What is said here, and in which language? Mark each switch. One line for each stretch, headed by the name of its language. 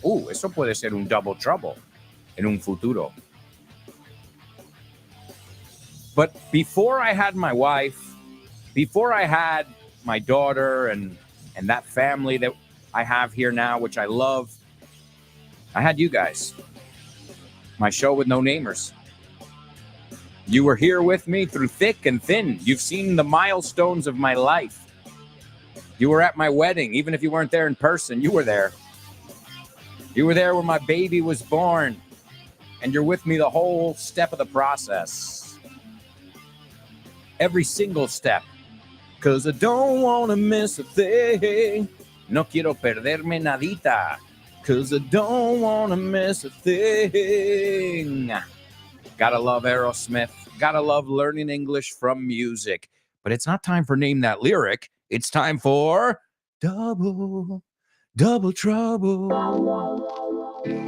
Spanish: Eso puede ser un double trouble en un futuro.
English: But before I had my wife, before I had my daughter and that family that I have here now, which I love, I had you guys. My show with no namers. You were here with me through thick and thin. You've seen the milestones of my life. You were at my wedding. Even if you weren't there in person, you were there. You were there when my baby was born, and you're with me the whole step of the process. Every single step. Because I don't want to miss a thing.
Spanish: No quiero perderme nadita.
English: Because I don't want to miss a thing. Gotta love Aerosmith. Gotta love learning English from music. But it's not time for Name That Lyric. It's time for Double trouble.